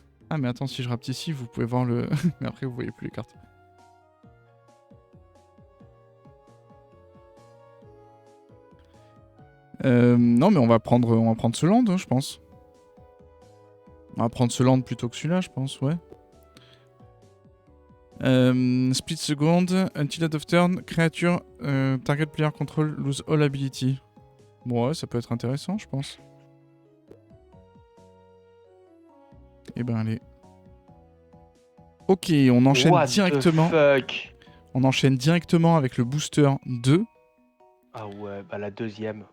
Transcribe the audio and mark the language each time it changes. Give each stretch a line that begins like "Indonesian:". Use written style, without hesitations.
French: Ah mais attends, si je rapte ici, vous pouvez voir le... mais après vous voyez plus les cartes. Non mais on va prendre ce land, hein, je pense. On va prendre ce land plutôt que celui-là, je pense, ouais.
English: Split second, until end of turn, creature, target player control, lose all ability.
French: Bon ouais, ça peut être intéressant, je pense. Eh ben allez. Ok, on enchaîne
English: What
French: directement.
English: the fuck?
French: On enchaîne directement avec le booster 2. Ah ouais, bah la deuxième.